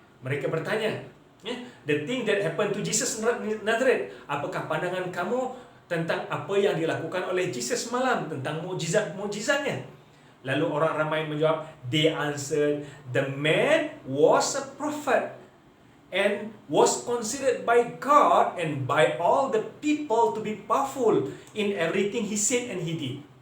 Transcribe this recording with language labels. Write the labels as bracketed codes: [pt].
[ms] Mereka bertanya, [en] the thing that happened to Jesus Nazareth. [ms] Apakah pandangan kamu tentang apa yang dilakukan oleh Jesus semalam, tentang mukjizat-mukjizatnya? Lalu orang ramai menjawab, [en] they answered, the man was a prophet and was considered by God and by all the people to be powerful in everything he said and he did.